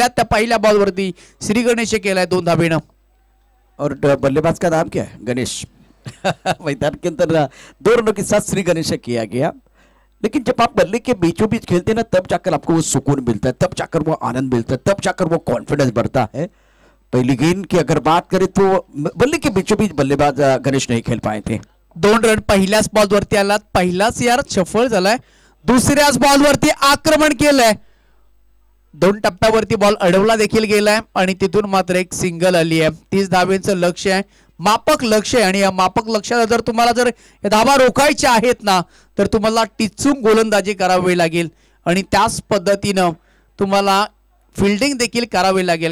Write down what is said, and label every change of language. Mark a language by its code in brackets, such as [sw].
[mr] आल्या त्या पहिल्या बॉल वरती श्री गणेश केलाय 2 धाबेनं। [hi] और बल्लेबाज का नाम क्या है? गणेश। मैदान के अंदर 2 रनों के साथ श्री गणेश किया गया, लेकिन जब आप बल्ले के बीचों बीच खेलते हैं ना, तब जाकर आपको वो सुकून मिलता है, तब जाकर वो आनंद मिलता है, तब जाकर वो कॉन्फिडेंस बढ़ता है। पहली गेंद की अगर बात करें तो बल्ले के बीचों बीच बल्लेबाज गणेश नहीं खेल पाए थे। [mr] 2 रन पहिल्याच बॉल वरती आला, पहिलाच यार सफल झालाय। दुसऱ्याच बॉलवरती आक्रमण केलंय, 2 टप्प्यावरती बॉल अडवला देखील गेलाय आणि तिथून मात्र एक सिंगल आली आहे. 30 धावेचं लक्ष आहे, मापक लक्ष आहे आणि या मापक लक्षाला जर तुम्हाला जर धावा रोखायच्या आहेत ना तर तुम्हाला टिचून गोलंदाजी करावी लागेल आणि त्याच पद्धतीनं तुम्हाला फिल्डिंग देखील करावी लागेल.